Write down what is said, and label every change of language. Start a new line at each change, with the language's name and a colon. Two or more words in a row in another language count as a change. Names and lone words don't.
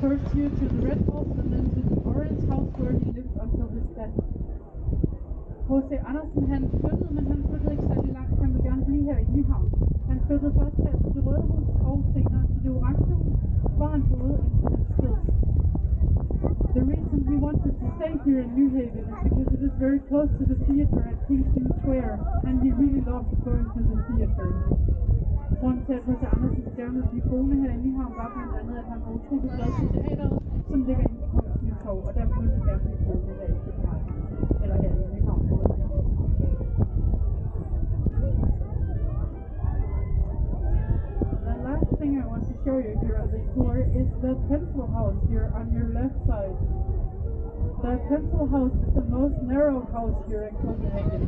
English: you to the red house and then to the orange house where he lived until his death.
Danish: H.C. Andersen han flyttede, men han flyttede ikke særlig langt. Han ville gerne blive her i Nyhavn. Han flyttede først her til det røde hus og senere til det orange hus, hvor han boede indtil hans død.
English: The reason he wanted to stay here in New Haven is because it is very close to the theater at Kingston Square, and he really loved going to the theater.
Danish: Grunden til, at H.C. Andersen gerne ville blive boende her i Nyhavn, var blandt andet, at han var utrolig glad for teateret, som ligger inde på Kongens Torv, og derfor ville han gerne blive boende her i København. Eller her i Nyhavn.
English: The last thing I want to show you here on this tour is the pencil house here on your left side. The pencil house is the most narrow house here in Copenhagen.